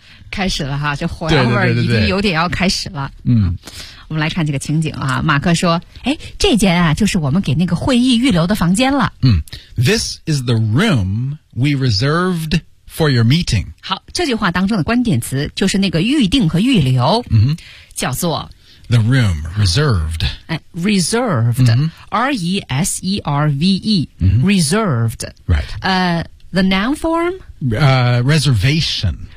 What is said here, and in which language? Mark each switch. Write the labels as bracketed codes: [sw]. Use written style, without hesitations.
[zh] 开始了哈，这火药味已经有点要开始了。对对对对嗯，我们来看这个情景啊。马克说：“哎，这间啊，就是我们给那个会议预留的房间了。” 嗯 [en] ，This is the room we reserved for your meeting. [zh] 好，这句话当中的关键词就是那个预定和预留，嗯、叫做。 [en] The room reserved. Reserved.、 Mm-hmm. R-E-S-E-R-V-E.、 Mm-hmm. Reserved. Right.、 the noun form?、 Reservation.